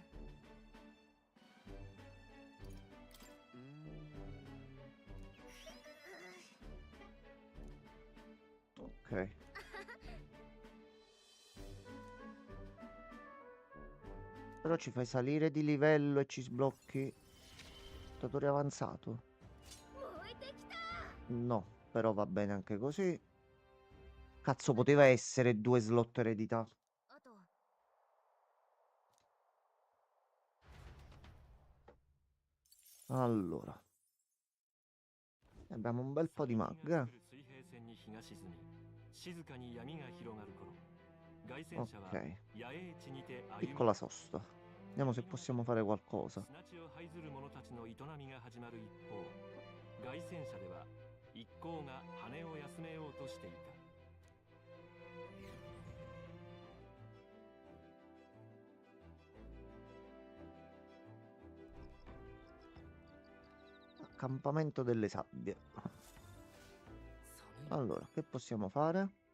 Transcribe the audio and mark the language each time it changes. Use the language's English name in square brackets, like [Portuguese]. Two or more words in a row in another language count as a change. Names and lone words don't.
[Italian] Ok. Però ci fai salire di livello e ci sblocchi lottatore avanzato? [Japanese] 燃えてきた [Italian] No, però va bene anche così. Cazzo, poteva essere 2 slot eredità. [Japanese] あと [Italian] Allora. Abbiamo un bel po' di [Japanese] 作 [Italian] mag. [Japanese] 品が作る水平線に日が沈み静かに闇が広がる頃凱旋者は [Italian] Ok. [Japanese] 野営地にて歩み [Italian] Piccola sosta. Vediamo se possiamo fare qualcosa. [Japanese] 砂地を這いずる者たちの営みが始まる一方凱旋者では一行が羽を休めようとしていた [Italian] Accampamento delle sabbie. [Japanese] 寒い [Italian] Allora, che possiamo fare?